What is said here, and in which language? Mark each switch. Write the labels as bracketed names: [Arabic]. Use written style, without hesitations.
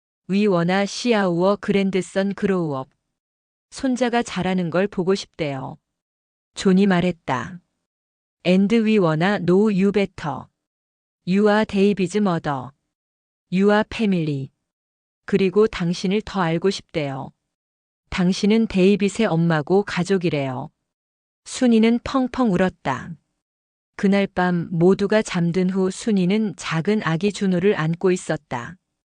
[English] We wanna see our grandson grow up. [Korean] 손자가 자라는 걸 보고 싶대요. 존이 말했다. [English] And we wanna know you better. You are David's mother. You are family. [Korean] 그리고 당신을 더 알고 싶대요. 당신은 데이빗의 엄마고 가족이래요. 순이는 펑펑 울었다. 그날 밤 모두가 잠든 후 순이는 작은 아기 준호를 안고 있었다.